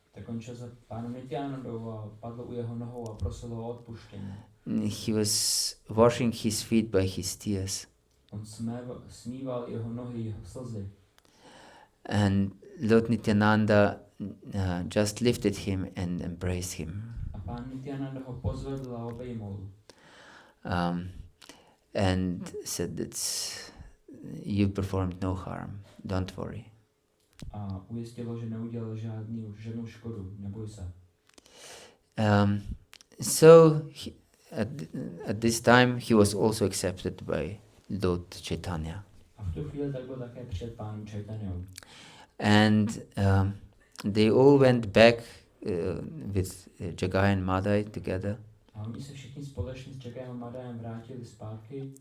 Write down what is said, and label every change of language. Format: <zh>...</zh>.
<cs>Tak on šel za pánem Nityanandou a padl u jeho nohou a prosil ho o odpuštění.</cs> <en>He was washing his feet by his tears.</en> <cs>On smíval jeho nohy, jeho slzy.</cs> <en>And Lord Nityananda just lifted him and embraced him.</en> <cs>A pán Nityananda ho pozvedl a obejmul.</cs> <en>And said that you performed no harm, don't worry.</en> <cs>A ujistil, že neudělal žádnou škodu, neboj se.</cs> <en>So at this time he was also accepted by Lord Caitanya.</en> <cs>A v tu chvíli tak byl také přijat pánem Chaitanyou.</cs> <en>And they all went back with Jagaya and Madai together.</en> <cs>A oni se všichni společně s Jagayem a Madajem vrátili zpátky.</cs>